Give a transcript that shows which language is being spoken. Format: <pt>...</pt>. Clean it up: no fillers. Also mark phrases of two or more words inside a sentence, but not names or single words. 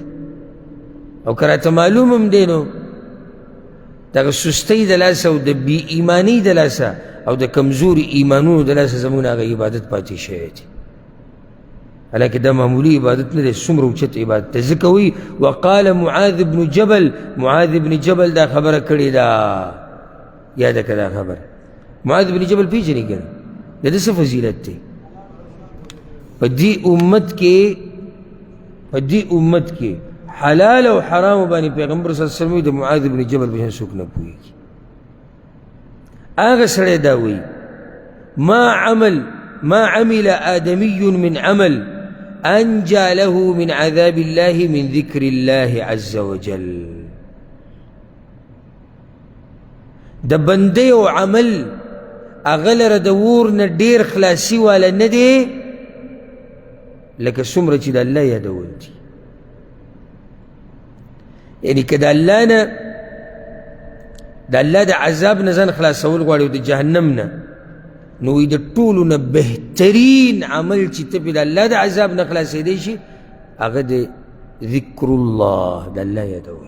<ps>او که راته معلوم هم دی نو دغه سستۍ د لاسه او د بې ایمانۍ د لاسه او د کمزوري ایمانونو د لاسه زموږ هغه عبادت پاتې شوی دی. حالانکه دا معمولي عبادت نه دی، څومره اوچت عبادت دی. ځکه وایي وقال معاذ بن جبل، معاذ بن جبل دا خبره کړې ده. یاده که دا خبره. معاذ بن جبل پیژنې که نه؟ د ده څه فضیلت دی؟ په دې امت کې حلال او حرام باندې پیغمبر</ps> <ar>صلی الله علیه وسلم</ar> <ps>د معاذ بن جبل به څوک نه پوهېږي. هغه سړی دا وایي</ps> <ar>ما عمل آدمي من عمل أنجى له من عذاب الله من ذكر الله عز وجل.</ar> <ps>د بندې او عمل هغه لره د اور نه ډېر خلاصي واله نه دی لکه څومره چې د الله یادول دي. یعنې که د الله نه د الله د عذاب نه ځان خلاصول غواړي او د جهنم نه، نو وایي د ټولو نه بهترین عمل چې ته پې د الله د عذاب نه خلاصېدی شي هغه د</ps> <ar>ذکر الله،</ar> <ps>د الله یادول.</ps>